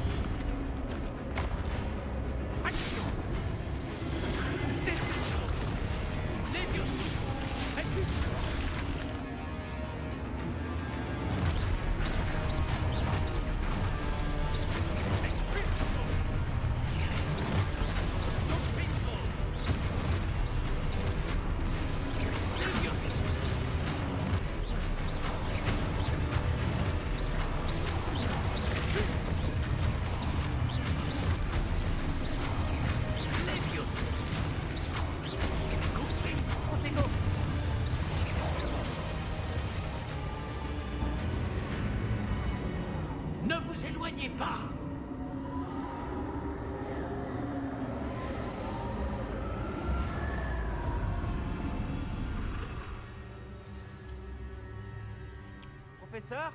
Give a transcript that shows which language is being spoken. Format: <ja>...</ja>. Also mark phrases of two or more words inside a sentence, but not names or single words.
<fr>Action. Destruction. Leviosa. Expulsion. Expulsion. Dofino. Leviosa. Leviosa. Confringo. Protego. Ne vous éloignez pas. Professeur?</fr>